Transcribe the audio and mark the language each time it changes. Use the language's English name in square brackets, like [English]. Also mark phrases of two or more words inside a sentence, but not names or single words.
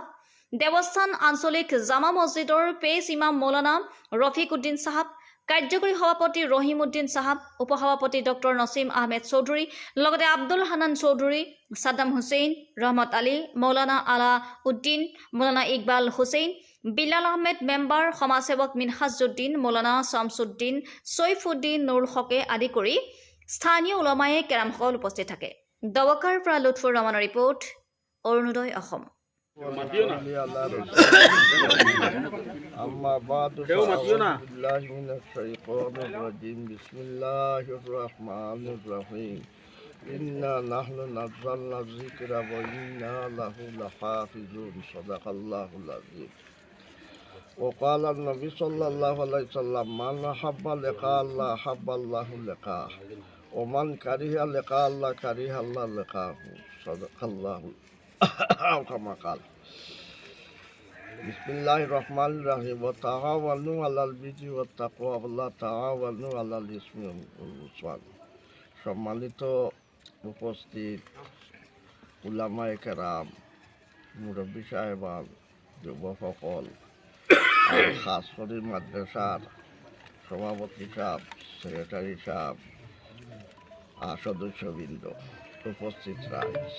[Assamese] দেৱস্থান আঞ্চলিক জামা মছজিদৰ পেছ ইমাম মৌলানা ৰফিক উদ্দিন চাহাব, কাৰ্যকৰী সভাপতি ৰহিম উদ্দিন চাহাব, উপসভাপতি ডক্টৰ নছিম আহমেদ চৌধুৰী, লগতে আব্দুল হানান চৌধুৰী, ছাদ্দাম হুছেইন, ৰহমত আলী, মৌলানা আলা উদ্দিন, মৌলানা ইকবাল হুছেইন, বিলাল আহমেদ মেম্বাৰ, সমাজসেৱক মিনহাজুদ্দিন, মৌলানা শামছুদ্দিন, ছৈফুদ্দিন নুৰ হকে আদি কৰি স্থানীয় ওলামায়ে কেৰামসকল উপস্থিত থাকে। দবকাৰ পৰা লুৎফুৰ ৰহমানৰ ৰিপৰ্ট, অৰুণোদয় অসম। [Arabic] أما بعد فأعوذ بالله من الشيطان الرجيم بسم الله الرحمن الرحيم إنا نحن نزلنا الذكر وإنا له لحافظون صدق الله العظيم. وقال النبي صلى الله عليه وسلم من أحب لقاء الله أحب الله لقاءه ومن كره لقاء الله كره الله لقاءه صدق الله أو كما قال. بسم الله الرحمن الرحيم وتعاونوا على البر والتقوى وتعاونوا على الإثم والعدوان. [Bangla] সম্মানিত উপস্থিত উলামায়ে কেরাম, মুরব্বী সাহেবান, যুবকসকল আর খাস করে মাদ্রাসার সভাপতি সাহেব, সেক্রেটারি সাহেব, সদস্যবৃন্দ উপস্থিত রয়েছে।